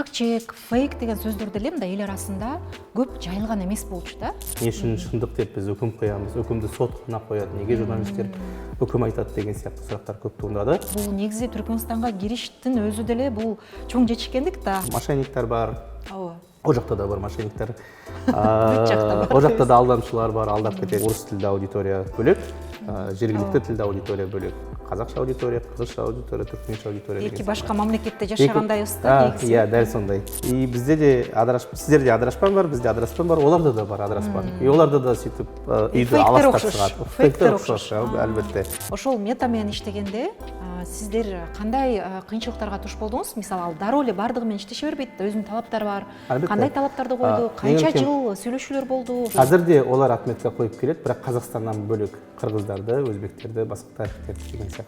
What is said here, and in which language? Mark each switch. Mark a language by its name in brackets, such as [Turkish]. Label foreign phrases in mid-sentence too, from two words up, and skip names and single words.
[Kyrgyz] факт-чек, фейк деген сөздер деле мындай эл арасында көп жайылган эмес болчу да. [Kazakh] Не үшін шындық деп біз үкім қоямыз, үкімді сот қана қояды, неге журналистер үкім айтады деген сияқты сұрақтар көп туындады. [Kyrgyz] Бул негизи Түркмөнстанга кириштин өзү деле бул чоң жетишкендик да. Мошенниктер бар. Ооба. [Kazakh] О жақта да бар мошенниктер. О жақта да алдамшылар бар, алдап кетеді. Орыс тілді аудитория бөлек, жергілікті тілді аудитория бөлек. Қазақша аудитория, қырғызша аудитория, түркменше аудитория. [Kyrgyz] Эки башка мамлекетте жашагандайбыз да негизи. [Kazakh] Иә, дәл сондай. И бізде де сіздерде адыраспан бар, бізде адыраспан бар, оларда да бар адыраспан. И оларда да сөйтіп үйді аластап шығады. Фейктер ұқсас, әлбетте. [Kyrgyz] Ошол мета менен иштегенде сиздер кандай кыйынчылыктарга туш болдуңуз? Мисалы, ал дароо эле бардыгы менен иштеше бербейт да, өзүнүн талаптары бар. Кандай талаптарды койду? Канча жыл сөйлөшүүлөр болду? Азыр олар отметка коюп келет, бирок Казакстандан бөлөк кыргыздарды, өзбектерди, башка тарихтерди деген сияқты.